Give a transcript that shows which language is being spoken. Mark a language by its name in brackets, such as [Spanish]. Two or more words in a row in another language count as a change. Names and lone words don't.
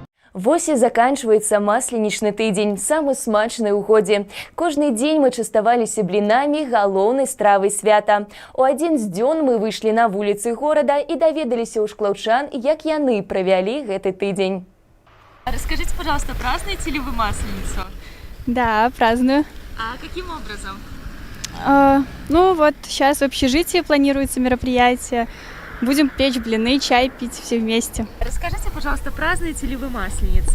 [Belarusian] Вось і заканчваецца масленічны тыдзень, самы смачны ў годзе. Кожны дзень мы частаваліся блінамі, галоўнай стравай свята. У адзін з дзён мы выйшлі на вуліцы горада і даведаліся ў шклаўчан, як яны правялі гэты тыдзень. [Russian] Расскажите, пожалуйста, празднуете ли вы Масленицу? Да, праздную. А каким образом? Ну вот сейчас в общежитии планируется мероприятие. Будем печь блины, чай пить все вместе. Расскажите, пожалуйста, празднуете ли вы Масленицу?